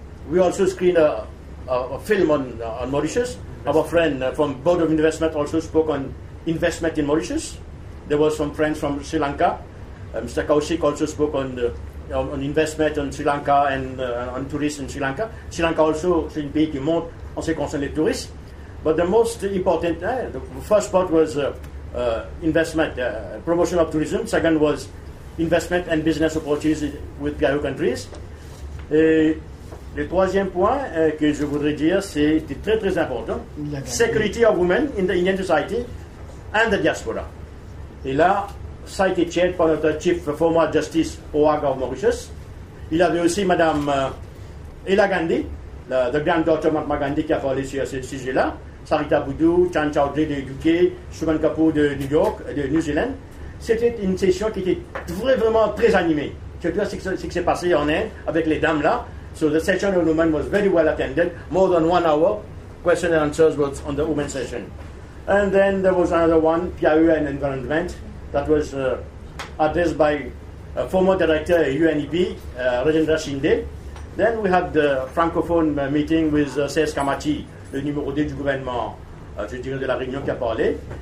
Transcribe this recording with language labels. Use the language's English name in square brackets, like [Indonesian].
[English] We also screened a film on Mauritius. Our friend from Board of Investment also spoke on investment in Mauritius. There was some friends from Sri Lanka. Mr. Kaushik also spoke on investment in Sri Lanka and on tourism in Sri Lanka. Sri Lanka also, [French] c'est un pays qui monte en ce qui concerne les touristes. [English] But the most important, the first part was investment, promotion of tourism. Second was investment and business opportunities with PIO countries. [French] Et le troisième point que je voudrais dire, c'est très très important. [English] Security of women in the Indian society and the diaspora. [French] Et là, ça a été chaired par notre Chief Former Justice OAG of Mauritius. Il y avait aussi Madame Ella Gandhi, la granddaughter Mahatma Gandhi, qui a parlé sur ce sujet-là. Sarita Boudou, Chan Chowdhury de UK, Suman Kapoor de New York, de New Zealand. C'était une session qui était vraiment très animée. Surtout ce qui s'est passé en Inde avec les dames là. [English] So the session of women was very well attended. More than 1 hour. Question and answers was on the women's session. And then there was another one, PIE and Environment, that was addressed by former director UNEP, Rajendra Shinde. Then we had the francophone meeting with C.S. [French] Kamachi, le numéro 2 du gouvernement, je dirais de la Réunion, qui a parlé.